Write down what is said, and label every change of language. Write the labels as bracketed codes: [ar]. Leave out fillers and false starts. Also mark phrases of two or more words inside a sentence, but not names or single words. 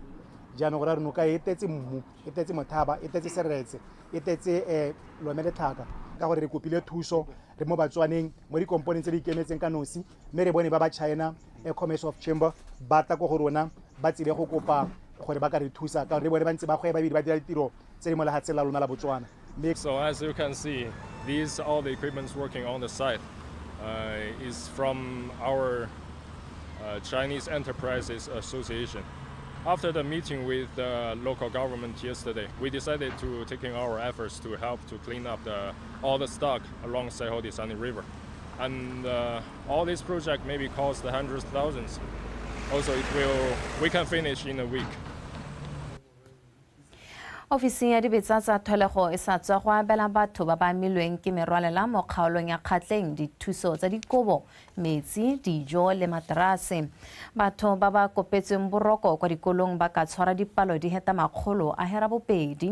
[tn] Jaanong gore noka e tetse mmu, e tetse mothaba, e tetse seretse, e tetse lomele tlhaka ka gore re kopile thuso re mo Batswaneng mo dikomponeng tse di ikemetseng ka nosi mme re bone ba ba China Commerce of Chamber ba tla go rona ba tsile go kopa gore ba ka re thusa ka gore re bone ba ntse ba gweba ba dira ditiro tse di mo lehatse la lona la Botswana. [en] So as you can see, these all the equipments working on the site is from our Chinese Enterprises Association. After the meeting with the local government yesterday, we decided to taking our efforts to help to clean up all the stock along Segodisane River. And all this project maybe cost hundreds of thousands. Also, we can finish in a week. [tn] Ofisi ya dibetsa tsa tholego e sa tswa go abela batho ba ba milweng ke merwalela mo kgaolong ya Kgatleng dithuso tsa dikobo, metsi, dijo le materase. Batho ba ba kopetsweng boroko kwa dikolong ba ka tshwara dipalo di heta 200.